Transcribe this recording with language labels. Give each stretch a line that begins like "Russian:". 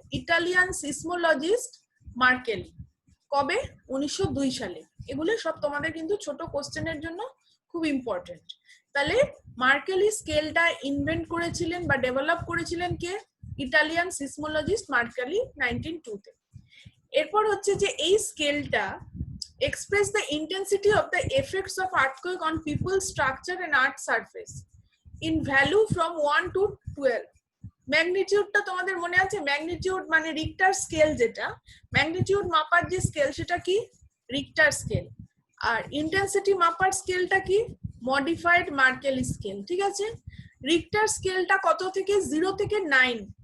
Bangla: Italian সিসমোলজিস্ট মার্কেলি। কবে? 1902 সালে। এগুলো সব তোমাদের কিন্তু ছোট কোশ্চেনের জন্য খুব ইম্পর্টেন্ট। তাহলে মার্কেলি স্কেলটা ইনভেন্ট করেছিলেন বা ডেভেলপ করেছিলেন কে? ইটালিয়ান সিসমোলজিস্ট মার্কেলি 1902 তে। এরপর হচ্ছে যে এই স্কেলটা
English: express the intensity of the effects of earthquake on people, structure and earth surface in value from 1 to 12.
Bangla: ম্যাগনিটিউডটা তোমাদের মনে আছে? ম্যাগনিটিউড মানে রিক্টার স্কেল, যেটা ম্যাগনিটিউড মাপার যে স্কেল সেটা কি? Richter scale. আর ইন্টেন্সিটি মাপার স্কেলটা কি? Modified মার্কেলি scale. ঠিক আছে, রিক্টার স্কেলটা কত থেকে? 0 থেকে 9।